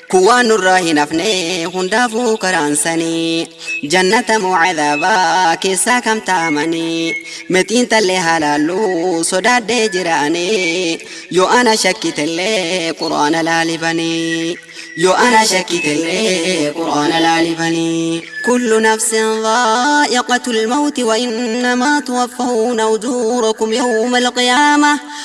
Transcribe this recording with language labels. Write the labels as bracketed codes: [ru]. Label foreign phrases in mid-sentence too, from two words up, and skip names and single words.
[om] Kun waan nurraa hin hafne hundaafuu karaan sanii. Jannata moo cadaabaa keessaa kam taa'amanii? Mexiin tallee halaalluu sodaadhee jiraanii. Yoo ana shakkitellee Qur'aana laalibanii. Yoo ana shakkitellee Qur'aana laalibanii. [ar] كل نفس ذائقة الموت وإنما توفون أجوركم يوم القيامة